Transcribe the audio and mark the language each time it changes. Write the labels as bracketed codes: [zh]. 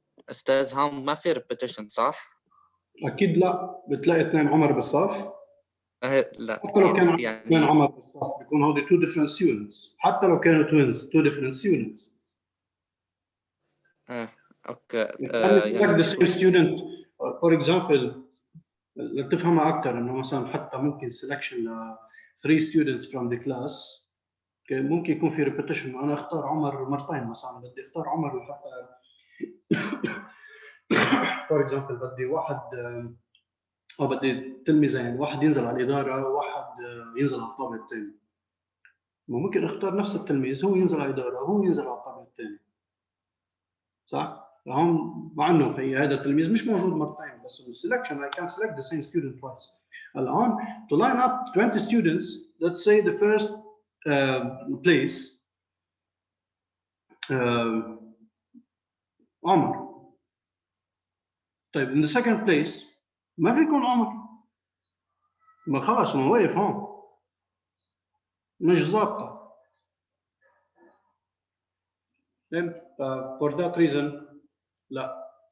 [ar] استاذ هم ما في ريبيتيشن صح؟ اكيد لا، بتلاقي 2 عمر بالصف. لا حتى لو كانوا يعني 2 عمر بالصف بيكون هودي 2 different students، حتى لو كانوا twins 2 different students. اوكي يعني the same student for example لتفهمها اكثر انه مثلا حتى ممكن selection ل 3 students from the class ممكن يكون في ريبيتيشن. انا اختار عمر مرتين مثلا، بدي اختار عمر لحتى فور اكزامبل بدي واحد او بدي تلميذين، واحد ينزل على الاداره وواحد ينزل على الطابق الثاني. ممكن اختار نفس التلميذ هو ينزل على الاداره وهو ينزل على الطابق الثاني، صح؟ هون مع انه هذا التلميذ مش موجود مرتين، بس بالسلكشن I can select the same student twice. [en] الان to line up 20 students, let's say the first place عمر. [ar] طيب in the second place ما في يكون عمر، ما خلاص ما واقف هون مش ظابطه. [en] for that reason لا.